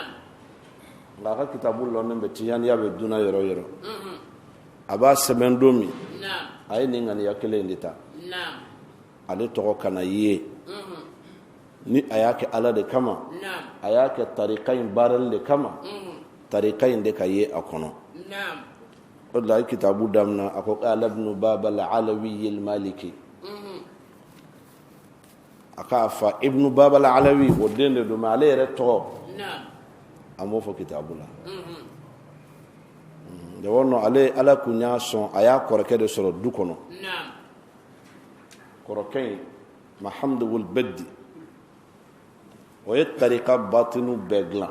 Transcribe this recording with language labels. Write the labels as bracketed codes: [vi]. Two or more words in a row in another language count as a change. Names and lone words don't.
[bm] nka a ka kitabu lɔnnen bɛ tijaniya bɛ duna yɔrɔ yɔrɔ a b'a sɛbɛn don min [ar] نعم [bm] a ye nin ŋaniya kelen de ta [ar] نعم [bm] ale tɔgɔ kana ye ni a y'a kɛ ala de kama [ar] نعم [bm] a y'a kɛ tarika in baarali de kama tarika in de ka ye a kɔnɔ [ar] نعم [bm] o de la a ye kitabu daminɛ a ko qala ibnu baba al-alawi al-maliki a k'a fa ibnu baba al-alawi o den de don mais ale yɛrɛ tɔgɔ [ar] نعم [bm] a m'o fɔ kitabu la jawɔrɔ ale ala kun y'a sɔn a y'a kɔrɔkɛ de sɔrɔ du kɔnɔ [ar] نعم [bm] kɔrɔkɛ in mahamdu wul beddi o ye tarika batinu bɛɛ dilan